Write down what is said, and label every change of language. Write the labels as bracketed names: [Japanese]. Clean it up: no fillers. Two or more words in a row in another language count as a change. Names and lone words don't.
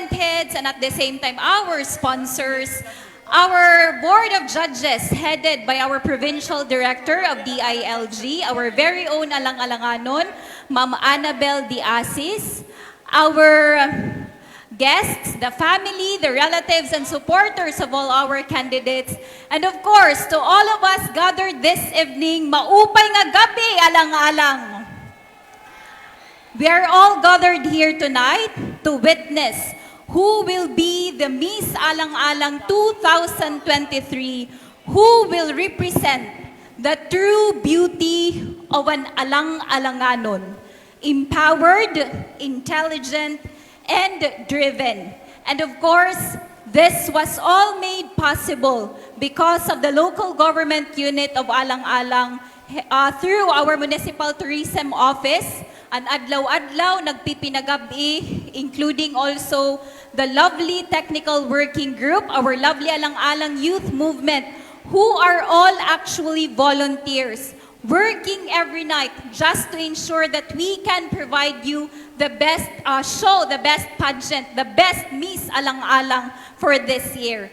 [English] heads, and at the same time, our sponsors, our Board of Judges headed by our Provincial Director of DILG, our very own Alang-Alanganon, Ma'am Annabel Diasis, our guests, the family, the relatives, and supporters of all our candidates, and of course, to all of us gathered this evening, [Waray] maupay nga gabi, alang-alang. [English] We are all gathered here tonight to witness who will be the Miss Alang-Alang 2023, who will represent the true beauty of an Alang-Alanganon, empowered, intelligent, and driven. And of course, this was all made possible because of the local government unit of Alang-Alang through our Municipal Tourism Office, [Waray] an adlaw-adlaw nagpipinagabi, [English] including also the lovely technical working group, our lovely Alang-Alang Youth Movement, who are all actually volunteers, working every night just to ensure that we can provide you the best show, the best pageant, the best Miss Alang-Alang for this year.